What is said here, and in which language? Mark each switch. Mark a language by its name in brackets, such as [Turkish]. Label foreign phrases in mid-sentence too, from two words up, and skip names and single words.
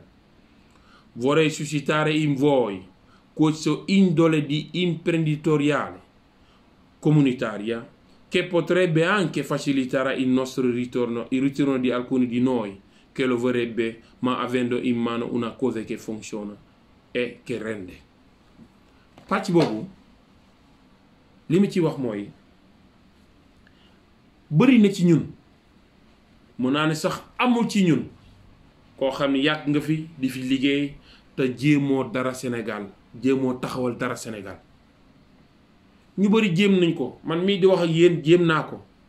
[Italian] Vorrei suscitare in voi questo indole di imprenditoriale comunitaria che potrebbe anche facilitare il nostro ritorno, il ritorno di alcuni di noi che lo vorrebbe, ma avendo in mano una cosa che funziona e che rende. [Wolof] Pàcc boobu li mu ci wax mooy bëri na ci ñun mun naa ne sax amul ci ñun koo xam ne yàgg nga fi di fi liggéey te jéemoo dara Sénégal jéemoo taxawal dara Sénégal ñu bëri jéem nañ ko man mii di wax ak yéen jéem naa ko